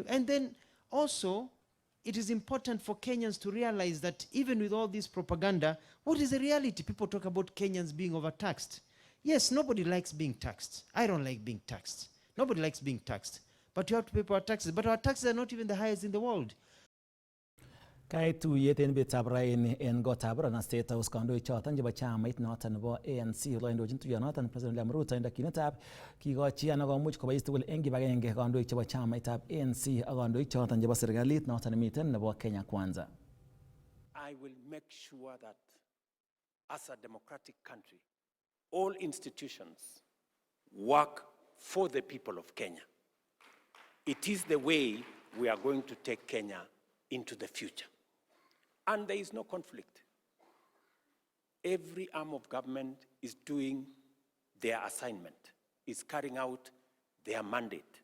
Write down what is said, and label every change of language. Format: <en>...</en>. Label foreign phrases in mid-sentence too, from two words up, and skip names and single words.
<en>And then also, it is important for Kenyans to realize that even with all this propaganda, what is the reality? People talk about Kenyans being overtaxed. Yes, nobody likes being taxed. I don't like being taxed. Nobody likes being taxed. But you have to pay for our taxes. But our taxes are not even the highest in the world.</en> <kln>Kaituyet en betab raini en gotab Rana State House kandoik choton chebo chamait noton nebo ANC loindochin tuyonoton President William Ruto en dakyinetab kikochi anan komuch kobois tugul en kibagenge kandoik chebo chamaitab ANC ak kandoik choton chebo serikalit noton nemiten nebo Kenya Kwanza.</kln> <en>I will make sure that as a democratic country, all institutions work for the people of Kenya. It is the way we are going to take Kenya into the future. And there is no conflict. Every arm of government is doing their assignment, is carrying out their mandate.</en>